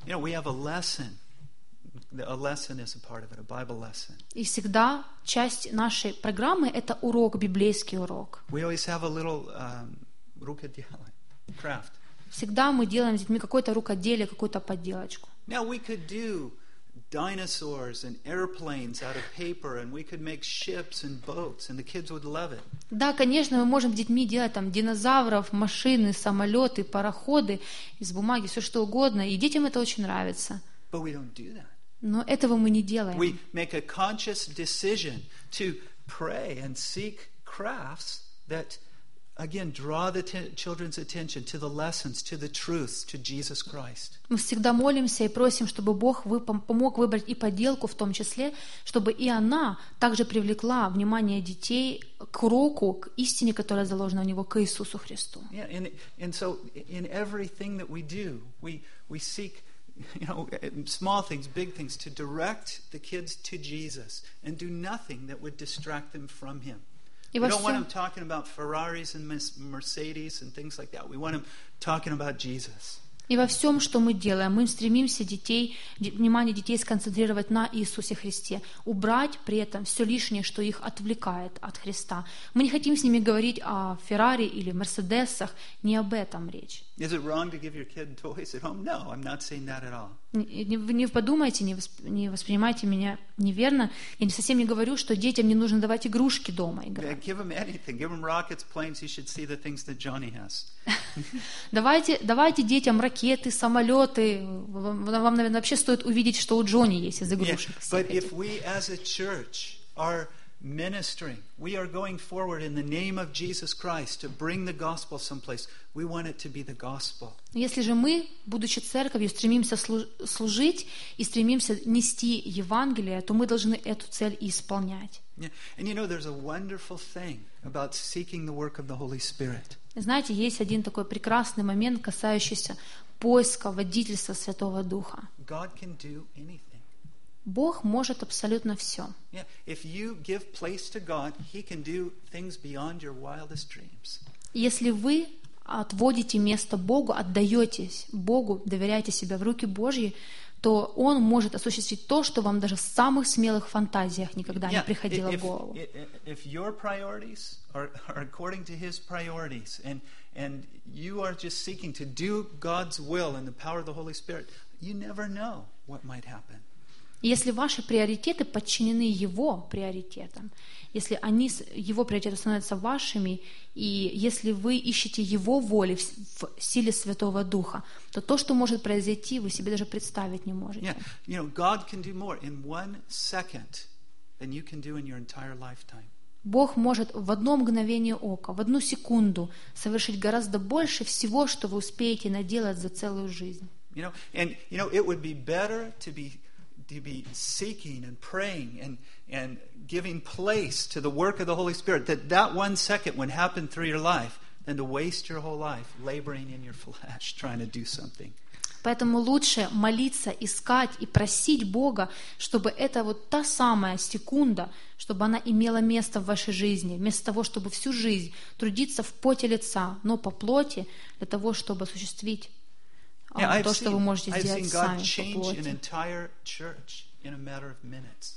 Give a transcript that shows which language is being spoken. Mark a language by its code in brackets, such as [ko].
[en] You know, we have a lesson. A lesson is a part of it, a Bible lesson. [ru] И всегда часть нашей программы — это урок, библейский урок. [en] We always have a little рукоделие, craft. [ru] Всегда мы делаем с детьми какое-то рукоделие, какую-то подделочку. [en] Now we could do dinosaurs and airplanes out of paper, and we could make ships and boats, and the kids would love it. [ru] Да, конечно, мы можем с детьми делать там динозавров, машины, самолеты, пароходы из бумаги, все что угодно, и детям это очень нравится. [en] But we don't do that. [ru] Но этого мы не делаем. [en] We make a conscious decision to pray and seek crafts that, again, draw the children's attention to the lessons, to the truth, to Jesus Christ. [ru] Мы всегда молимся и просим, чтобы Бог помог выбрать и поделку в том числе, чтобы и она также привлекла внимание детей к уроку, к истине, которая заложена у него, к Иисусу Христу. [en] Yeah, and so in everything that we do, we seek, you know, small things, big things, to direct the kids to Jesus and do nothing that would distract them from Him. We don't want them talking about Ferraris and Mercedes and things like that. We want them talking about Jesus. [ru] И во всем, что мы делаем, мы стремимся детей, внимание детей сконцентрировать на Иисусе Христе, убрать при этом все лишнее, что их отвлекает от Христа. Мы не хотим с ними говорить о Феррари или Мерседесах, не об этом речь. [en] Is it wrong to give your kid toys at home? No, I'm not saying that at all. [ru] Не подумайте, не воспринимайте меня неверно. Я не совсем не говорю, что детям не нужно давать игрушки дома играть. [en] Give them anything. Give them rockets, planes. You should see the things that Johnny has. [ru] Давайте детям ракеты, самолеты. Вам, наверное, вообще стоит увидеть, что у Джонни есть из игрушек. [en] Yeah, but if we as a church are ministering, we are going forward in the name of Jesus Christ to bring the gospel someplace, we want it to be the gospel. [ru] Если же мы, будучи церковью, стремимся служить и стремимся нести Евангелие, то мы должны эту цель и исполнять. [en] Yeah. And you know, there's a wonderful thing about seeking the work of the Holy Spirit. [ru] Знаете, есть один такой прекрасный момент, касающийся поиска водительства Святого Духа. [en] God can do anything. [ru] Бог может абсолютно все. [en] Yeah. If you give place to God, He can do things beyond your wildest dreams. [ru] Если вы отводите место Богу, отдаетесь Богу, доверяете себя в руки Божьи, то Он может осуществить то, что вам даже в самых смелых фантазиях никогда не приходило в голову. [en] If your priorities are according to His priorities, and you are just seeking to do God's will in the power of the Holy Spirit, you never know what might happen. [ru] Если ваши приоритеты подчинены Его приоритетам, если они, Его приоритеты становятся вашими, и если вы ищете Его воли в силе Святого Духа, то то, что может произойти, вы себе даже представить не можете. [en] Yeah. You know, God can do more in one second than you can do in your entire lifetime. [ru] Бог может в одно мгновение ока, в одну секунду совершить гораздо больше всего, что вы успеете наделать за целую жизнь. [en] You know, and you know, it would be better to be seeking and praying and giving place to the work of the Holy Spirit that one second would happen through your life than to waste your whole life laboring in your flesh trying to do something. [ru] Поэтому лучше молиться, искать и просить Бога, чтобы это вот та самая секунда, чтобы она имела место в вашей жизни, вместо того, чтобы всю жизнь трудиться в поте лица, но по плоти, для того, чтобы осуществить то, что вы можете сделать сами.